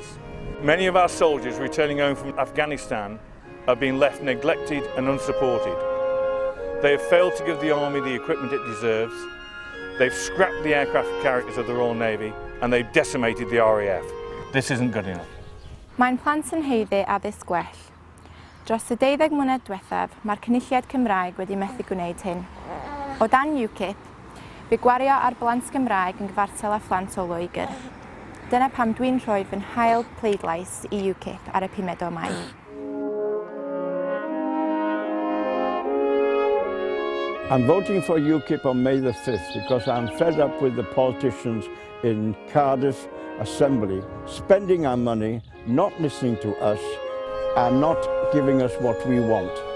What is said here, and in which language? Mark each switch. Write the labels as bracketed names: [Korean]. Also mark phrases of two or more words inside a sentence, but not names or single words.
[English] Many of our soldiers returning home from Afghanistan have been left neglected and unsupported. They have failed to give the Army the equipment it deserves, they've scrapped the aircraft carriers of the Royal Navy and they've decimated the RAF. This isn't good enough. [Welsh] Mae'n plant yn haeddu addysg gwell. Dros y 12 mlynedd diwethaf, mae'r Cynulliad Cymraeg wedi methu gwneud hyn. O dan UKIP, fe gwario ar blant Gymraeg yn gyfartal â phlant o Loegr. Dyna pam dwi'n rhoi fy hael pleidlais i UKIP ar y 5 o Mai. [English] I'm voting for UKIP on May the 5th because I'm fed up with the politicians in Cardiff Assembly spending our money, not listening to us and not giving us what we want.